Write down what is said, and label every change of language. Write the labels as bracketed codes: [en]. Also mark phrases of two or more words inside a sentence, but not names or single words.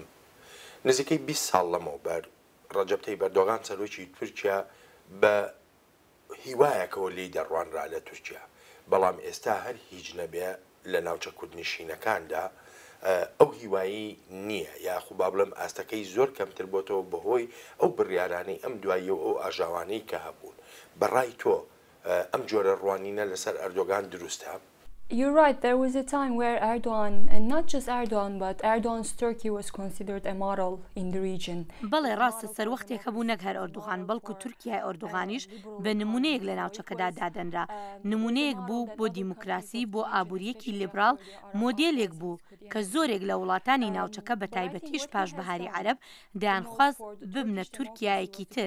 [ckb] نزیکەی 20 ساڵ لەمەوبەر ڕەجەب تەیب ئەردۆغان سەرۆکی تورکیا بە هیوایەکەوە لی دەڕوانرا لە تورکیا، بەڵام ئێستا هەر هیچ نەبێ لە ناوچە کوردنشینەکاندا ئەو هیوایی نییە، یاخو با بڵێم ئاستەکەی زۆر کەمتر بۆتەوە بەهۆی ئەو بڕیارانەی ئەم دوایی و ئەو ئاژاوانەی کە هەبوون. بەڕای تۆ ئەم جۆرە ڕوانینە لەسەر ئەردۆغان دروستە؟ [en] You're right, there was a time where Erdogan, and not just Erdogan, but Erdogan's Turkey was considered a model in the region. [ckb] بەڵێ ڕاستە سەر وەختێکە بوو نەک هەر ئەردوغان بەڵکو تورکیای ئەردوغانیش بە نمونەیەک لە ناوچەکەدا دادەنرا، نمونەیەک بوو بۆ دیموکراسی، بۆ ئابوووریەکی لیبرال، مۆدێلێک بوو کە زۆرێک لە وڵاتانی ناوچەکە بە تایبەتیش پاش بەهاری عەرەب دەیانخواست ببنە تورکیایەکی تر.